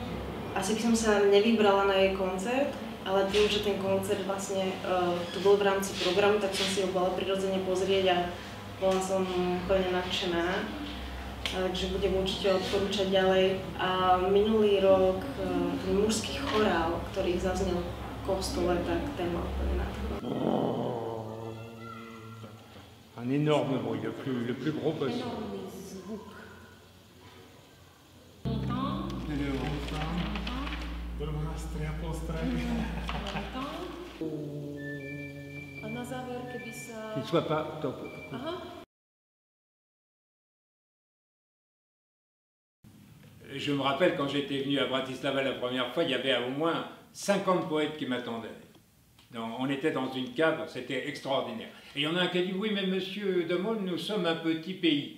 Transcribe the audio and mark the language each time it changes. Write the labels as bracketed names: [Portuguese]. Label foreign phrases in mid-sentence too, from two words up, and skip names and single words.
[Slovak] Asi by som sa nevybrala na jej koncert, ale tým, že ten koncert vlastne tu bol v rámci programu, tak som si ho bola prirodzene pozrieť a bola som úplne nadšená. Takže budem určite odporúčať ďalej. A minulý rok ten mužský chorál, ktorý zaznel v kostole, tak ten ma úplne nadchol. [French] Un énorme bruit, le plus gros possible. [Slovak] A na záver, keby sa... [French] Qu'il ne soit pas top. Je me rappelle quand j'étais venu à Bratislava la première fois, il y avait au moins 50 poètes qui m'attendaient. On était dans une cave, c'était extraordinaire. Et il y en a un qui a dit, oui mais monsieur De Mol, nous sommes un petit pays.